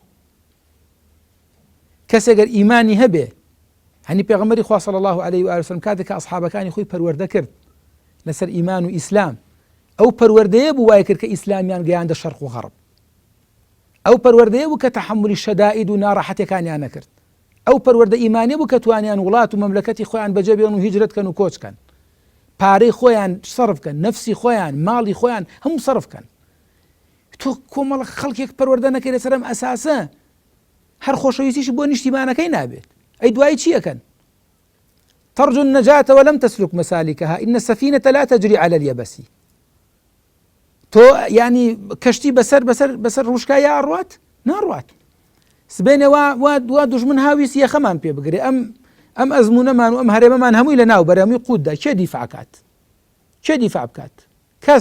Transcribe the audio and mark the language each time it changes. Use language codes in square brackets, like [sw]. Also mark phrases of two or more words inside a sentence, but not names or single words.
[ckb] کەسێگەر ئیمانی هەبێ، هەنی پێغەمبەری خوا [ar] صلی الله علیه و آله وسلم [ckb] کاتێک کە ئەصحابەکانی خۆی پەروەردە کرد لەسەر ئیمان و ئیسلام، ئەو پەروەردەیە بوو وای کرد کە ئیسلامیان گەیاندە شەرق و غەرب، ئەو پەروەردەیە بوو کە تەحملی شەدائید و ناڕەحەتیەکانیان نەکرد، ئەو پەروەردە ئیمانیە بوو کە توانیان وڵات و مەملەکەتی خۆیان بەجێ بێن و هیجرەتکەن و کۆچکەن، پارەی خۆیان سەرفکەن، نەفسی خۆیان، ماڵی خۆیان هەموو سەرفکەن. تۆ کۆمەڵە خەڵکێک پەروەردە نەکەی لەسەر ئەم ئەساسە، هەر خۆشەویستیش بۆ نیشتیمانەکەی نابێت. ئەی دوای چی ئەکەن؟ [ar] ترجو النجاة ولم تسلك مسالكها إن السفينة لا تجري على اليبس. [ckb] تۆ ینی کەشتی بەسەر ڕووشکای ئاڕوات ناڕوات، سبێنێ وا دوژمن هاویست یەخەمان پێ بگرێ، ئەم ئەزمونەمان و ئەم هەرێمەمان هەمووی لە ناو بەرەمی قوتدا کێ دیفاعکات؟ کێ دیفاع بکات؟ کەس.